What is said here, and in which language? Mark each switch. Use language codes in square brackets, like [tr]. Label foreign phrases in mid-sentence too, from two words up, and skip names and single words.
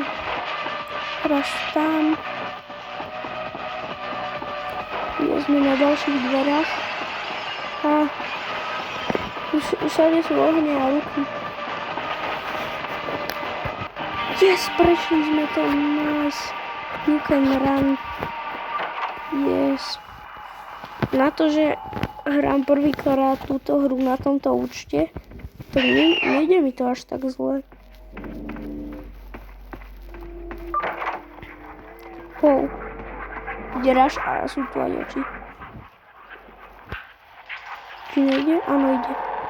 [sk] Teraz tam. Ja sme na ďalších dverách. A všade sú ohne a ruky. Yes, prešli sme to. Nice. [en] You can run. Yes. [sk] Na to, že hrám prvýkrát túto hru na tomto účte, tak nejde mi to až tak zle. Wow. Deráš a sú tu aj oči. Či nejde? Áno, ide.